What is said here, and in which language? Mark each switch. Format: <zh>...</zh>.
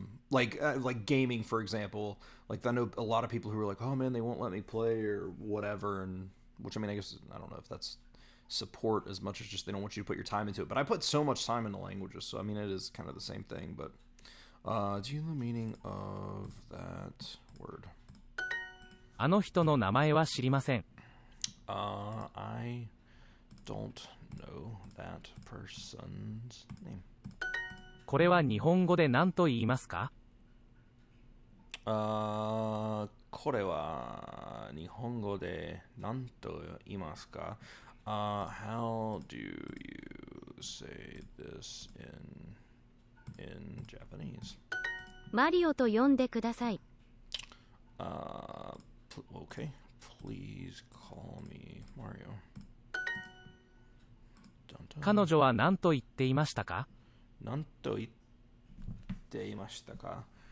<en>Like gaming, for example. Like I know a lot of people who are like, "Oh man, they won't let me play" or whatever, and which I mean, I guess I don't know if that's support as much as just they don't want you to put your time into it. But I put so much time into languages, so I mean, it is kind of the same thing. But do you know the meaning of that word?</en> <ja>あの人の名前は知りません。</ja> <en>I don't know that person's name.</en> <ja>これは日本語で何と言いますか? これは日本語で何と言いますか?</ja> <en>How do you say this in Japanese?</en> <ja>マリオと呼んでください。</ja> <en>Okay. Please call me Mario.</en> <ja>彼女は何と言っていましたか? 何と言っていましたか?</ja>